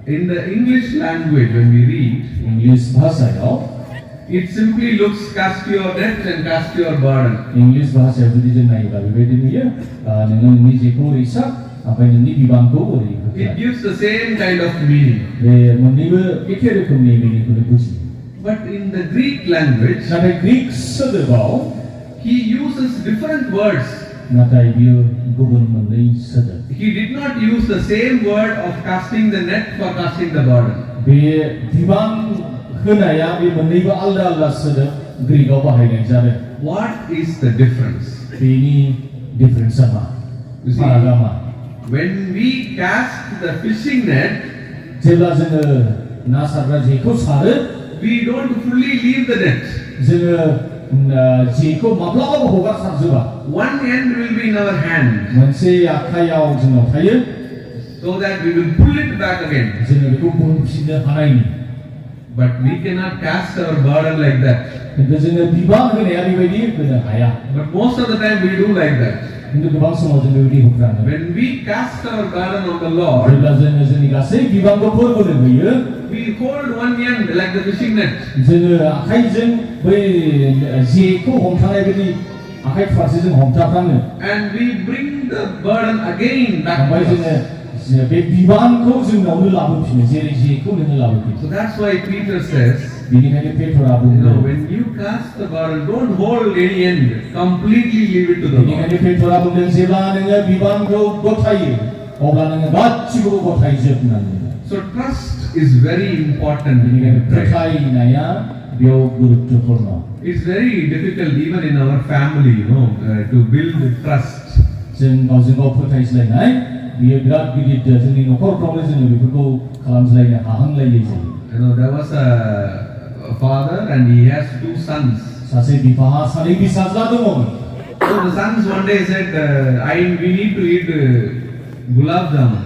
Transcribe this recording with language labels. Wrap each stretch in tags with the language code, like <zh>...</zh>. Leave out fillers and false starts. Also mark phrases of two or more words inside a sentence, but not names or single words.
<en>In the English language, when we read,</en> <brx>इंग्लिश भाषायाव</brx> <en>it simply looks cast your net and cast your burden.</en> <brx>इंग्लिश भाषायाव जुदि जों नायोब्ला बेबायदि नुयो नोङो नोंनि जेखौ ओरै सार ओमफ्राय नोंनि बिबानखौ ओरै</brx> <en>It gives the same kind of meaning.</en> <brx>बे मोननैबो एखे रोखोमनि मिनिंखौनो बुजियो</brx> <en>But in the Greek language,</en> <brx>नाथाय ग्रीक सोदोबाव</brx> <en>he uses different words.</en> <brx>नाथाय बियो गुबुन मोननै सोदोब</brx> <en>He did not use the same word of casting the net for casting the burden.</en> <brx>बे बिबान होनाया बे मोननैबो आलदा आलदा सोदोब ग्रीकआव बाहायनाय जादों</brx> <en>What is the difference?</en> <brx>बेनि डिफरेन्सआ मा</brx> <en>You see,</en> <brx>फारागआ मा</brx> <en>when we cast the fishing net,</en> <brx>जेब्ला जोङो ना सारग्रा जेखौ सारो</brx> <en>we don't fully leave the net.</en> <brx>जोङो जेखौ माब्लाबाबो हगारसारजोबा</brx> <en>One end will be in our hand,</en> <brx>मोनसे आखायाव जोंनाव थायो</brx> <en>so that we will pull it back again.</en> <brx>जोङो बेखौ बोनफिननो हानायनि</brx> <en>But we cannot cast our burden like that.</en> <brx>खिन्थु जोङो बिबान होनाया बेबायदि होनो हाया</brx> <en>But most of the time we do like that.</en> <brx>खिन्थु गोबां समाव जों बेबायदि होफ्राङो</brx> <en>When we cast our burden on the Lord,</en> <brx>जेब्ला जोङो जोंनि गासै बिबानखौ फोरबोनो होयो</brx> <en>we hold one end like the fishing net.</en> <brx>जोङो आखाइजों बै जेखौ हमथानाय बायदि आखाइ फारसेजों हमथाफ्राङो</brx> <en>And we bring the burden again back</en> <brx>ओमफ्राय</brx> <en>to</en> <brx>जोङो</brx> <en>us.</en> <brx>बे बिबानखौ जोंनावनो लाबोफिनो जेरै जेखौ नोङो लाबोफिनो</brx> <en>So that's why Peter says,</en> <brx>बेनिखायनो पेट्रआ</brx> <en>you</en> <brx>बुङो</brx> <en>know, when you cast the burden, don't hold any end. Completely leave it to the Lord.</en> <brx>बेनिखायनो पेट्रआ बुंदों जेब्ला नोङो बिबानखौ गथायो अब्ला नोङो गासिखौबो गथायजोब होननानै</brx> <en>So trust is very important.</en> <brx>बेनिखायनो फोथायनाया बेयाव गुरुत्वपूर्ण</brx> <en>It's very difficult even in our family, to build trust.</en> <brx>जों गावजों गाव फोथायज्लायनाय बियो बिराद गिदिर जोंनि न'खरफ्रावनो जोङो बेफोरखौ खालामज्लायनो हाहांलायै जायो</brx> <en>There was a father and he has two sons.</en> <brx>सासे बिफाहा सानै फिसाज्ला दङमोन</brx> <en>So the sons one day said, we need to eat gulab jamun.</en>